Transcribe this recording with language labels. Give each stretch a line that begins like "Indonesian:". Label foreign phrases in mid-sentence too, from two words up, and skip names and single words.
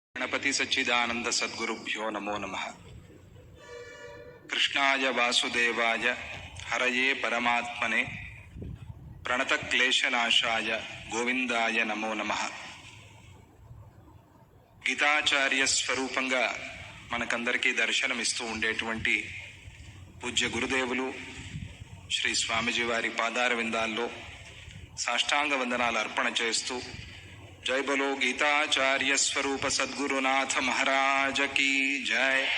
Sanskrit: गणपति सच्चिदानंद सद्गुरुभ्यो नमो नमः। कृष्णाय वासुदेवाय हरये परमात्मने प्रणत क्लेशनाशाय गोविंदाय नमो नमः।
Telugu: గీతాచార్య స్వరూపంగా మనకందరికీ దర్శనమిస్తూ ఉండేటువంటి పూజ్య గురుదేవులు శ్రీ స్వామిజీ వారి పాదార విందాల్లో సాష్టాంగ వందనాలు అర్పణ చేస్తూ
Hindi: जय बोलो गीताचार्य स्वरूप सद्गुरुनाथ महाराज की जय.